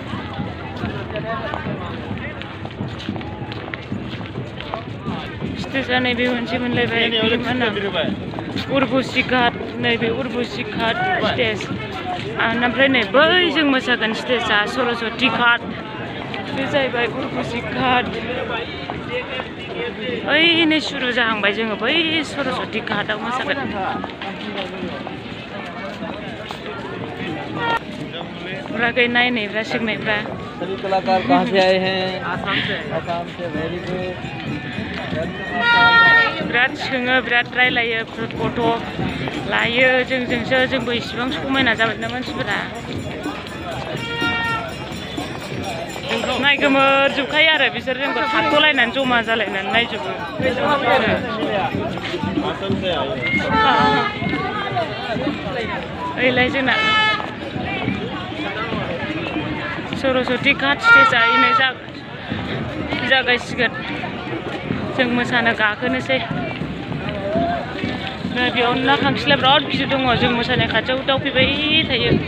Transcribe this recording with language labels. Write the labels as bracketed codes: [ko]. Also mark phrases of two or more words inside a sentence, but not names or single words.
[brx] स्टेजआ नैबे मोनसे मोनलायबाय मा होनो उर्बुसि घाट नैबे उर्बुसि घाट स्टेज ओमफ्राय नै बै जों मोसागोन स्टेजआ सरस्वती घाट बे जाहैबाय उर्बुसि घाट ओइनै सुरु जाहांबाय जोङो बै सरस्वती घाटआव मोसागोन फुराखै नायनायफ्रा सोंनायफ्रा [hi] सभी कलाकार कहाँ से आए हैं आसाम से [en] very good [brx] बिराद सोङो बिराद रायलायो फट' लायो जोंजोंसो जोंबो इसिबां समायना जाबाय ना मानसिफोरा नायगोमोर जोबखायो आरो बिसोर जोंखौ थाथ'लायनानै जमा जालायनानै नायजोबो ओइलाय जोंना सरस्वती घाट स्टेजआ इनै जागायसिगोन जों मोसानो गाखोनोसै नै बेयाव ना खांखिला बिराद गिदिर दङ जों मोसानाय खाथियाव दावफैबाय थायो